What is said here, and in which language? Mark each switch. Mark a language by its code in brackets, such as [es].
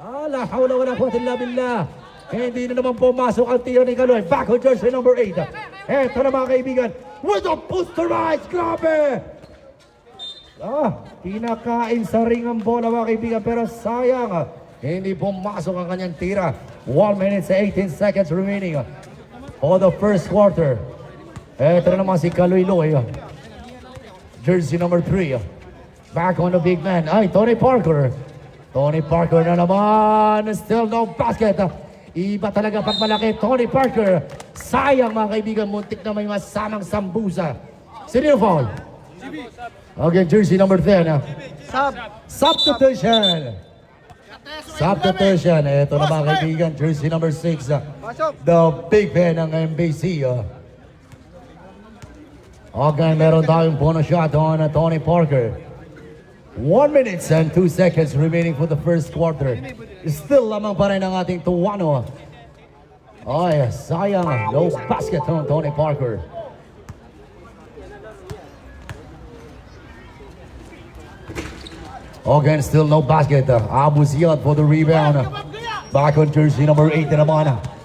[ar] La hawla wala quwwata illa billah. [tl] Hindi na naman pumasok ang tiro ni Kaloy. [en] Back on jersey number 8. [tl] Ito na mga kaibigan. [en] With a posterized. Grabe! [tl] Pinakain sa ring ang bola mga kaibigan. Pero sayang. Hindi pumasok ang kanyang tira. [en] 1 minute and 18 seconds remaining for the first quarter. [tl] Ito na naman si [en] Kaloy-Loy. Jersey number 3. Back on the big man. [tl] Ay, Tony Parker. Tony Parker na naman. [en] Still no basket. [tl] Iba talaga pag malaki. Tony Parker. Sayang mga kaibigan. Muntik na may masamang sambusa. Sino foul? [en] Okay, jersey number 10. Substitution. Substitution. [tl] Ito na mga kaibigan. [en] Jersey number 6. The big man ng MBC. Okay, [tl] meron tayong [en] bonus shot on Tony Parker. 1 minute and 2 seconds remaining for the first quarter. [tl] Still lamang pa rin ang ating Tuwano. Ay, sayang. [en] No basket on Tony Parker. Again, still no basket. Abu Ziyad for the rebound. Back on jersey number 8 [tl] na naman.